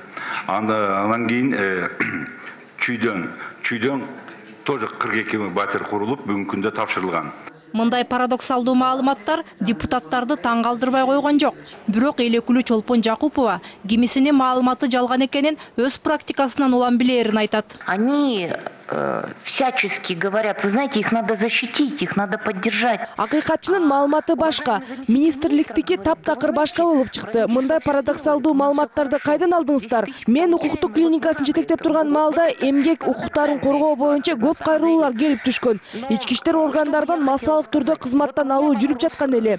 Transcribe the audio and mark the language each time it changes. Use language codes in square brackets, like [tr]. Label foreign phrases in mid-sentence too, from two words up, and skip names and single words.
[ky] Андан кийин Чүйдөн тоже 42 батир курулуп бүгүнкү күндө тапшырылган. Мындай парадоксалдуу маалыматтар депутаттарды таң калтырбай койгон жок. Бирок элекүлүү Чолпон Жакупова кимисинин маалыматы жалган экенин өз практикасынан улам билерин айтат. [ru] Они всячески говорят, вы знаете, их надо защитить, их надо поддержать. [ky] Акыйкатчынын маалыматы башка, министрликтики таптакыр башка болуп чыкты. Мындай парадоксалдуу маалыматтарды кайдан алдыңыздар? Мен укуктук клиникасын жетектеп турган маалда эмгек укуктарын коргоо боюнча көп кайрылуулар келип түшкөн. Ички иштер органдарынан массалык түрдө кызматтан алуу жүрүп жаткан эле.